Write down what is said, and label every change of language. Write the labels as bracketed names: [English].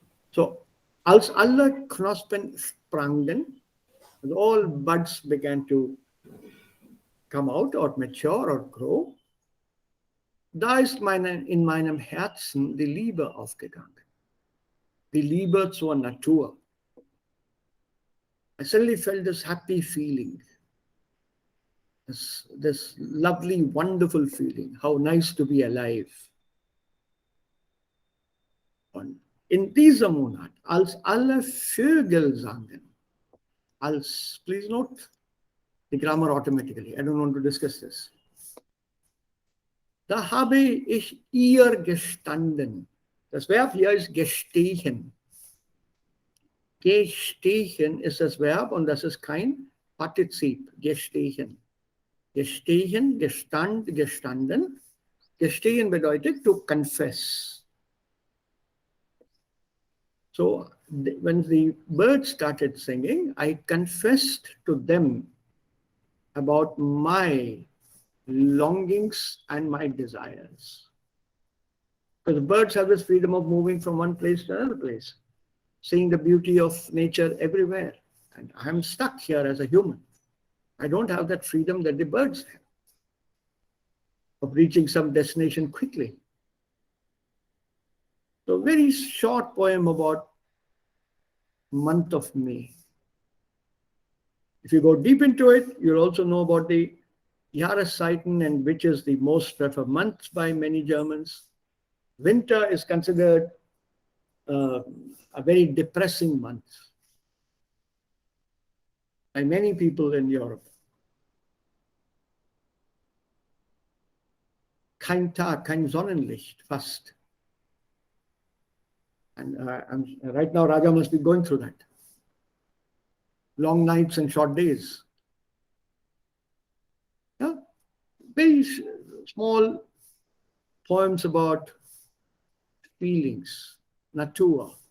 [German] So, als alle Knospen sprangen, [English] and all buds began to come out or mature or grow, [German] da ist in meinem Herzen die Liebe aufgegangen. Die Liebe zur Natur. [English] I suddenly felt this happy feeling, this lovely, wonderful feeling, how nice to be alive. [German] Und in dieser Monat, als alle Vögel sangen, [English] please note the grammar automatically, I don't want to discuss this. [German] Da habe ich ihr gestanden. Das Verb hier ist gestehen. Gestehen ist das Verb und das ist kein Partizip. Gestehen. Gestehen, gestanden. Gestehen bedeutet [English] to confess. So when the birds started singing, I confessed to them about my longings and my desires. Because birds have this freedom of moving from one place to another place, seeing the beauty of nature everywhere. And I'm stuck here as a human. I don't have that freedom that the birds have of reaching some destination quickly. So, very short poem about month of May. If you go deep into it, you'll also know about the Jahreszeiten, and which is the most preferred month by many Germans. Winter is considered a very depressing month by many people in Europe. [German] Kein Tag, kein Sonnenlicht, fast. [English] And right now, Raja must be going through that. Long nights and short days. Yeah? Very small poems about feelings, Natur.